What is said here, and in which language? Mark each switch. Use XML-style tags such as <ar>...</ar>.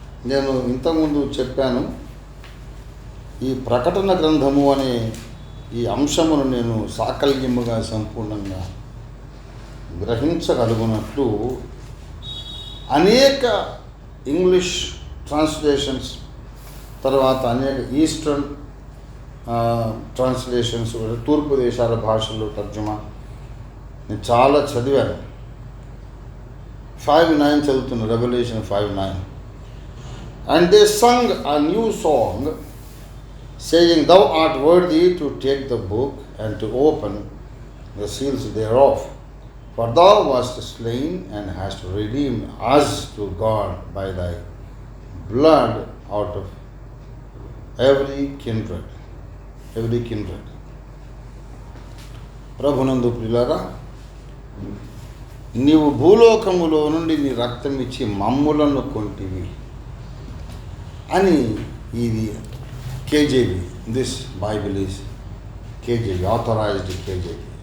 <te>నేను ఇంతకుముందు చెప్పాను, ఈ ప్రకటన గ్రంథము అనే ఈ అంశమును నేను సాకల్యముగా సంపూర్ణంగా గ్రహించగలుగునట్లు అనేక ఇంగ్లీష్ ట్రాన్స్లేషన్స్, తర్వాత అనేక ఈస్టర్న్ ట్రాన్స్లేషన్స్, తూర్పు దేశాల భాషల్లో తర్జుమా నేను చాలా చదివాను. 5:9 చదువుతున్న, revolution 5:9.</te> <en>And they sung a new song, saying, Thou art worthy to take the book and to open the seals thereof. For thou wast slain and hast redeemed us to God by thy blood out of every kindred.</en> <te>ప్రభునందు ప్రియులారా, నీవు భూలోకములో నుండి నీ రక్తం ఇచ్చి మమ్ములను కొంటివి అని ఇది KJV.</te> <en>This Bible is KJV, authorized KJV.</en>